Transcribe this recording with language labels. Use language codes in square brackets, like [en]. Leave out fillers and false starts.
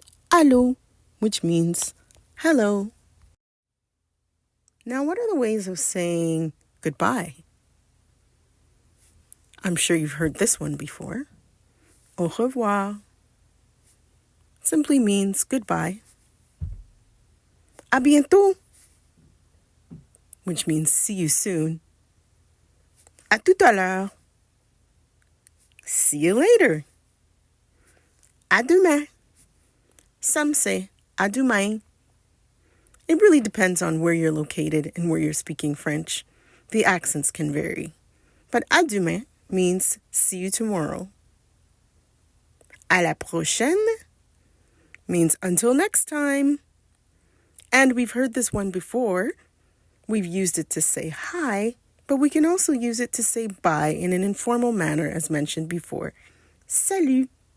[en] Allô, which means hello. Now, what are the ways of saying goodbye? I'm sure you've heard this one before. [fr] Au revoir [en] simply means goodbye. [fr] À bientôt, [en] which means see you soon. [fr] À tout à l'heure, [en] see you later. [fr] À demain, [en] some say [fr] à demain. [en] It really depends on where you're located and where you're speaking French. The accents can vary. But [fr] à demain [en] means see you tomorrow. [fr] À la prochaine [en] means until next time. And we've heard this one before. We've used it to say hi, but we can also use it to say bye in an informal manner, as mentioned before. Salut.